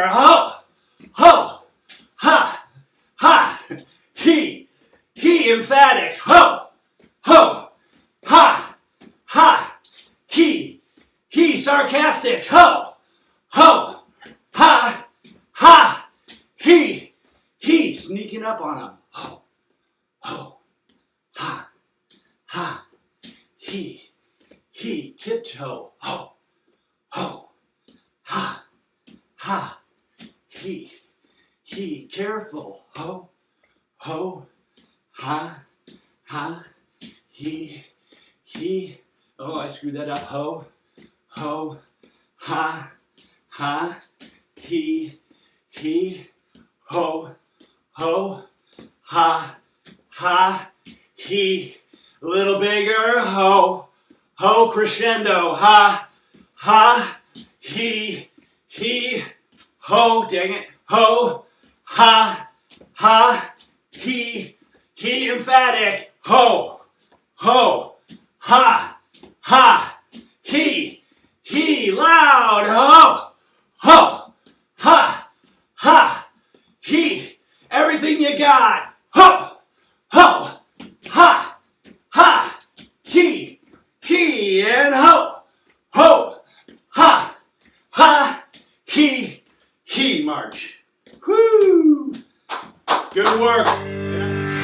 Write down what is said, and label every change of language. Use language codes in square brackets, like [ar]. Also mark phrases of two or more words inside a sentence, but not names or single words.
[en] Ho, ho, ha, ha, he, emphatic. Ho, ho, ha, ha, he, sarcastic. Ho, ho, ha, ha, he, sneaking up on him. ha, he, tiptoe, ho, ho, ha, he, careful, ho, ha, he, oh, I screwed that up, ho, ha, he, ho, ha, he, a little bigger, ho, crescendo, ha, he, ho, dang it, ho, ha, he, emphatic, ho, ha, he, loud, ho, ha, he, everything you got, ho, ha, he, and ho, ha, he, march. Whoo! Good work.